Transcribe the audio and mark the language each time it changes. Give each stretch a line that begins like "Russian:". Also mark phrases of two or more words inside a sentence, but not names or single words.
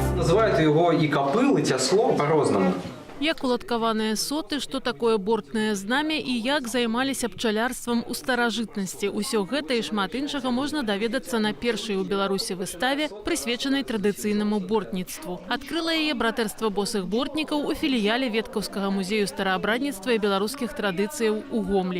Russian: называют его и копыл, и тясло по-разному.
Belarusian: Як уладкаваныя соты, што такое бортнае знамя і як займаліся пчалярствам у старажытнасці. Усё гэта і шмат іншага можна даведацца на першай у Беларусі выставе, прысвечанай традыцыйнаму бортніцтву. Адкрыла яе братэрства босых бортнікаў у філіяле Веткаўскага музею стараабрадніцтва і беларускіх традыцыяў у Гомлі.